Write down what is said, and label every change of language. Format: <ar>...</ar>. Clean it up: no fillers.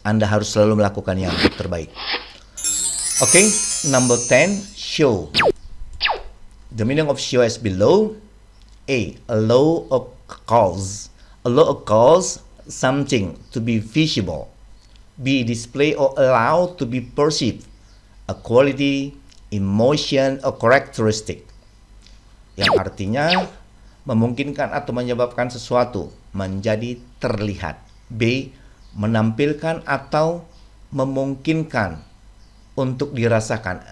<id>Anda harus selalu melakukan yang terbaik.</id> <en>Number 10, show. The meaning of show is below. A law of cause. A law of cause something to be visible. B. Display or allow to be perceived. A quality, emotion, or characteristic.</en> <id>Yang artinya memungkinkan atau menyebabkan sesuatu menjadi terlihat. B. Menampilkan atau memungkinkan untuk dirasakan.</id>